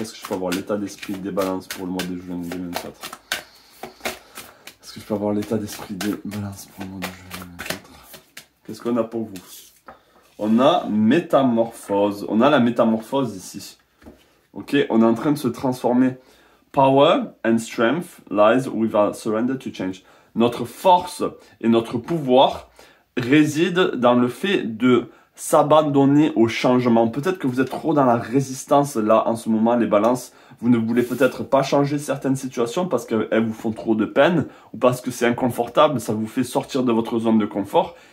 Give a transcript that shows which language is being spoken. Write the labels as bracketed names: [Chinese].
[French] Est-ce que je peux avoir l'état d'esprit des balances pour le mois de juin 2024? Est-ce que je peux avoir l'état d'esprit des balances pour le mois de juin 2024? Qu'est-ce qu'on a pour vous? On a métamorphose. On a la métamorphose ici. Ok, on est en train de se transformer. [English] Power and strength lies with our surrender to change. [French] Notre force et notre pouvoir résident dans le fait de s'abandonner au changement. Peut-être que vous êtes trop dans la résistance là en ce moment, les balances. Vous ne voulez peut-être pas changer certaines situations parce qu'elles vous font trop de peine ou parce que c'est inconfortable, ça vous fait sortir de votre zone de confort.